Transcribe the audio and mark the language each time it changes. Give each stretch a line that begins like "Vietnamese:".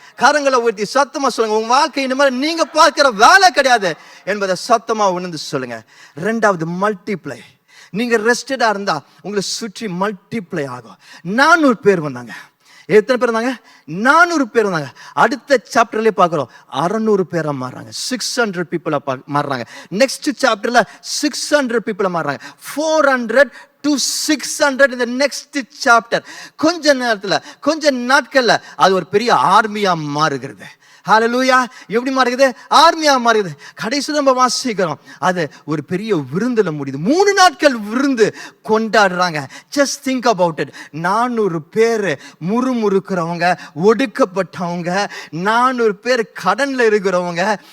Tamil: கரங்களை உயர்த்தி சத்தமா சொல்லுங்க, உங்க வாழ்க்கை இந்த மாதிரி நீங்க பார்க்கிற வேலை கிடையாது என்பதை சத்தமா உணர்ந்து சொல்லுங்க. 2வது மல்டிப்ளை. நீங்க ரெஸ்டடா இருந்தா உங்களை சுற்றி மல்டிப்ளை ஆகும். 400 பேர் வந்தாங்க. எத்தனை பேர் வந்தாங்க? 400 பேர் வந்தாங்க. அடுத்த சாப்டர்லயே பார்க்கிறோம் 600 பேரா மாறுறாங்க, 600 பீப்புளா மாறுறாங்க. நெக்ஸ்ட் சாப்டர்ல 600 பீப்புளா மாறுறாங்க,
English: 400 to 600 in the next chapter.
Tamil: கொஞ்ச நேரத்துல கொஞ்ச நாட்கள்ல அது ஒரு பெரிய ஆர்மியா மாறுகிறது. ஹல்லேலூயா. எப்படி மாறுகிறது? ஆர்மியா மாறுகிறது. கடைசி நம்ம வாசிக்கிறோம், அது ஒரு பெரிய விருந்துல முடியுது. 3 நாட்கள் விருந்து கொண்டாடுறாங்க.
English: Just think about it.
Tamil: 400 பேர் முறுமுறுக்கிறவங்க, ஒடுக்கப்பட்டவங்க, 400 பேர் கடன்ல இருக்கிறவங்க.